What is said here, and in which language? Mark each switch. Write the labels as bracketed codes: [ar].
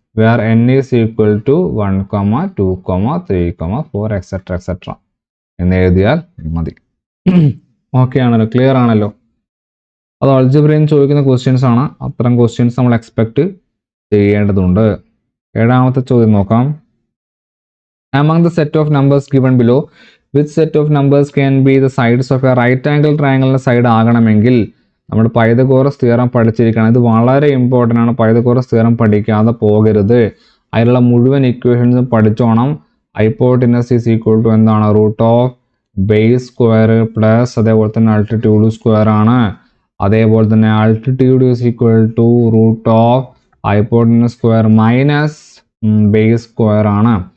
[en] Where n is equal to 1, 2, 3, 4 etc. [ml] എന്ന് എഴുതിയാൽ മതി. ഓക്കെ ആണല്ലോ? ക്ലിയർ ആണല്ലോ? അത് അൾജിബ്രയിൽ ചോദിക്കുന്ന ക്വസ്റ്റ്യൻസ് ആണ്. അത്തരം ക്വസ്റ്റ്യൻസ് നമ്മൾ എക്സ്പെക്ട് ചെയ്യേണ്ടതുണ്ട്. 7ാമത്തെ ചോദ്യം നോക്കാം. [en] Among the set of numbers given below, which set of numbers can be the sides of a right angle triangle [ml] side ആകണമെങ്കിൽ നമ്മൾ പൈതഗോറസ് തിയറം പഠിച്ചിരിക്കണം. ഇത് വളരെ ഇമ്പോർട്ടൻ്റ് ആണ്. പൈതഗോറസ് തിയറം പഠിക്കാതെ പോകരുത്. അതിലുള്ള മുഴുവൻ ഇക്വേഷൻസും പഠിച്ചോണം. [en] hypotenuse is equal to [ml] എന്താണ്? √(base² പ്ലസ് അതേപോലെ തന്നെ ആൾട്ടിറ്റ്യൂഡ് സ്ക്വയർ ആണ്. അതേപോലെ തന്നെ [en] altitude is equal to [ml] √(hypotenuse² minus base² ആണ്.